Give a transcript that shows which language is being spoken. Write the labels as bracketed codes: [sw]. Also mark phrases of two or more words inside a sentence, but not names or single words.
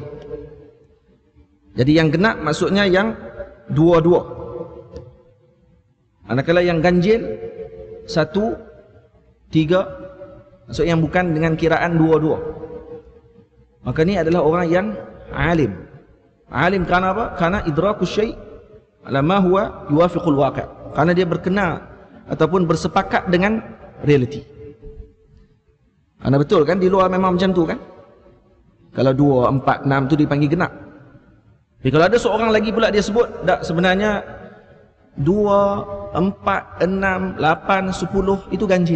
[ms] Jadi yang genap maksudnya yang 2-2. Manakala yang ganjil 1, 3, maksud yang bukan dengan kiraan 2-2. Maka ini adalah orang yang alim. Alim kerana apa? Kerana [ar] idrakus syai' ala ma huwa yuwafiqul waqi'. [ms] Kerana dia berkenal ataupun bersepakat dengan realiti. Kerana betul kan, di luar memang macam tu kan. Kalau 2, 4, 6 tu dipanggil genap. Tapi kalau ada seorang lagi pula dia sebut, tak, sebenarnya 2, 4, 6, 8, 10 itu ganjil.